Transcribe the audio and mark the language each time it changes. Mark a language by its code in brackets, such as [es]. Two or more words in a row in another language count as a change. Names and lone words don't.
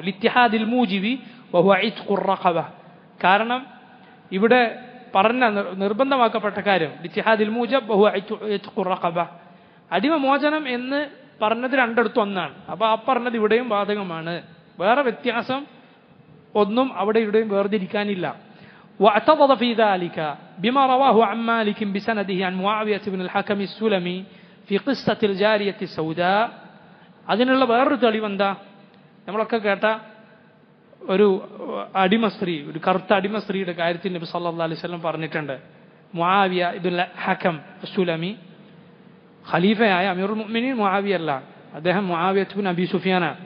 [ar] لاتحاد الموجب وهو عتق الرقبة, [ml] കാരണം ഇവിടെ പറഞ്ഞ നിർബന്ധമാക്കപ്പെട്ട കാര്യം [ar] لاتحاد الموجب وهو عتق الرقبة, [ml] അടിമ മോചനം എന്ന് പറഞ്ഞത് രണ്ടിടത്തും ഒന്നാണ്. അപ്പോൾ ആ പറഞ്ഞത് ഇവിടെയും ബാധകമാണ്. വേറെ വ്യത്യാസം ഒന്നും അവിടെ ഇവിടെയും വേർതിരിക്കാനില്ല. [ar] واعتضد في ذلك بما رواه عن مالك بسنده عن معاوية بن الحكم السلمي في قصة الجارية السوداء. [ml] അതിനുള്ള വേറൊരു തെളിവെന്താ, നമ്മളൊക്കെ കേട്ട ഒരു അടിമ സ്ത്രീ, ഒരു കറുത്ത അടിമ സ്ത്രീയുടെ കാര്യത്തിൽ നബി [ar] صلى الله عليه وسلم [ml] പറഞ്ഞിട്ടുണ്ട്. മുആവിയ ഇബ്നുൽ ഹകം സുലമി, ഖലീഫയായ [ar] أمير المؤمنين [ml] മുആവിയ അല്ല, അദ്ദേഹം മുആവിയ ഇബ്നു അബി സുഫിയാനാണ്.